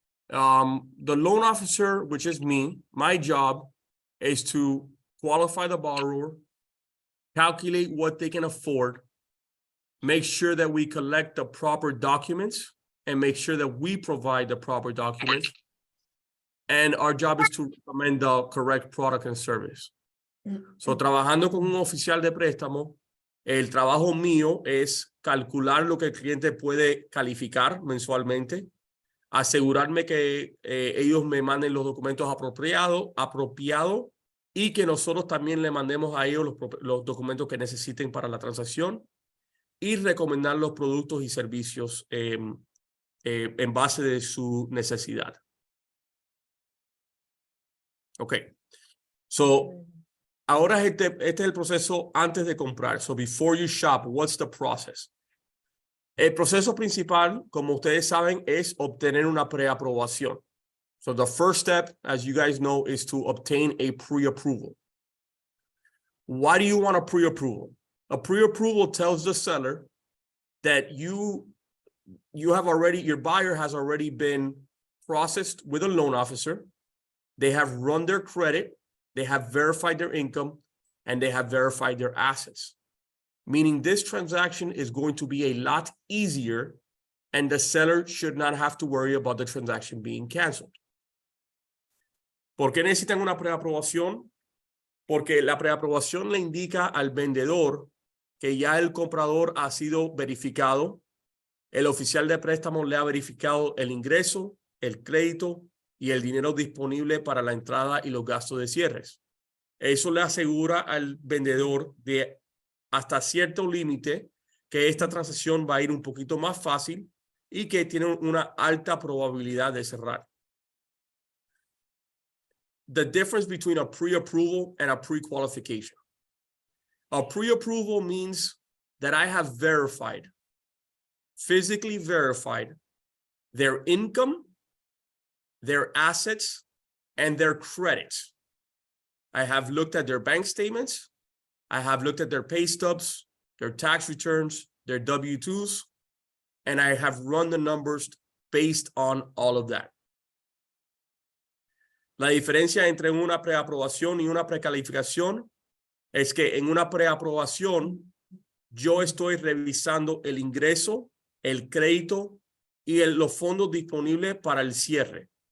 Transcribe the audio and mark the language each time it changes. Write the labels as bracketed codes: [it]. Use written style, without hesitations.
[en] The loan officer, which is me, my job is to qualify the borrower, calculate what they can afford, make sure that we collect the proper documents, and make sure that we provide the proper documents. And our job is to recommend the correct product and service. [es] So, trabajando con un oficial de préstamo, el trabajo mío es calcular lo que el cliente puede calificar mensualmente, asegurarme que ellos me manden los documentos apropiados y que nosotros también le mandemos a ellos los documentos que necesiten para la transacción y recomendar los productos y servicios en base de su necesidad. Okay. So, ahora este es el proceso antes de comprar. [en] So, before you shop, what's the process? [es] El proceso principal, como ustedes saben, es obtener una preaprobación. [en] So the first step, as you guys know, is to obtain a pre-approval. Why do you want a pre-approval? A pre-approval tells the seller that your buyer has already been processed with a loan officer. They have run their credit, they have verified their income, and they have verified their assets. Meaning this transaction is going to be a lot easier and the seller should not have to worry about the transaction being canceled. [es] ¿Por qué necesitan una preaprobación? Porque la preaprobación le indica al vendedor que ya el comprador ha sido verificado, el oficial de préstamo le ha verificado el ingreso, el crédito y el dinero disponible para la entrada y los gastos de cierres. Eso le asegura al vendedor de hasta cierto límite que esta transacción va a ir un poquito más fácil y que tiene una alta probabilidad de cerrar. [en] The difference between a pre-approval and a pre-qualification. A pre-approval means that I have verified, physically verified their income, their assets, and their credits. I have looked at their bank statements. I have looked at their pay stubs, their tax returns, their W-2s, and I have run the numbers based on all of that. [es] La diferencia entre una preaprobación y una precalificación es que en una preaprobación yo estoy revisando el ingreso, el crédito y los fondos disponibles para el cierre.